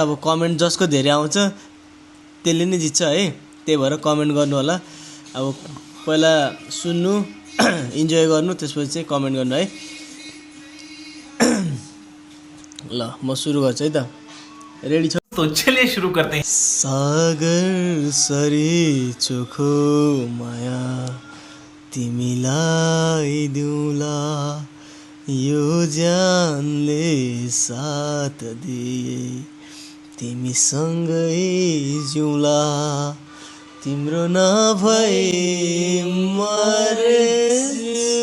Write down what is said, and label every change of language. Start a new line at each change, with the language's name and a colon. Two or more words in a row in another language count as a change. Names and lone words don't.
Nepali: अब कमेन्ट जसको धेरै आउँछ त्यसले नै जित्छ है, त्यही भएर कमेन्ट गर्नु होला। अब पहिला सुन्नु इन्जोय गर्नु, त्यसपछि चाहिँ कमेन्ट गर्नु है। ल म सुरु गर्छु है त, रेडी छ
Hindi: तो चलिए शुरू करते हैं।
Nepali: सागर सरी चोखो माया तिमीलाई दिउँला, यो ज्यानले साथ दिए तिमीसँगै जिउँला, तिम्रो नभए मर्छु।